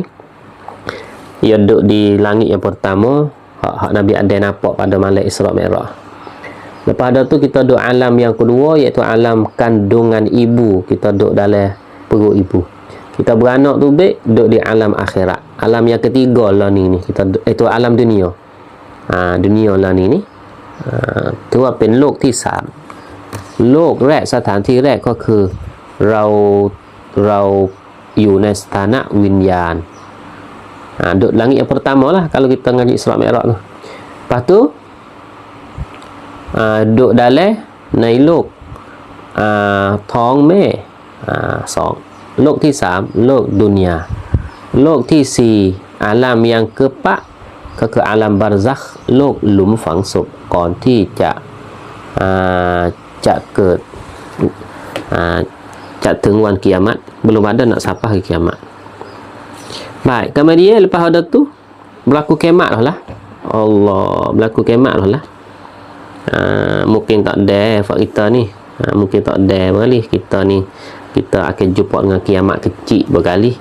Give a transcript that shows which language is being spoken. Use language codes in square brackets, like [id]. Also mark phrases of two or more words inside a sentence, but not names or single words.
[ms] Ia duduk di langit yang pertama, hak Nabi Adam nampak pada malam Isra Mi'raj. Lepas tu kita duduk alam yang kedua, iaitu alam kandungan ibu. Kita duduk dalam perut ibu. Kita beranak tu duduk di alam akhirat. Alam yang ketiga lah ni kita itu alam dunia. Dunia lah ni. [th] ถือว่าเป็นโลกที่สามโลกแรกสถานที่แรกก็คือเราอยู่ในสถานะวิญญาณ [ms] duduk langit yang pertama lah kalau kita ngaji Isra Mi'raj tu. Lepas tu duduk dalam [th] ในโลกท้องแม่สองโลกที่สามโลกดุนยาโลกที่สี่อาลัมยังเกือบปะก็คืออาลัมบาร์ซักโลกหลุมฝังศพก่อนที่จะเกิดจะถึงวันกิยามัต [ms] belum ada nak sampai hari kiamat. Baik, kemudian lepas ada tu berlaku kiamat lah. Allah, berlaku kiamat lah. Mungkin tak ada kita ni. Mungkin tak ada berkali kita ni. Kita akan jumpa dengan kiamat kecil berkali.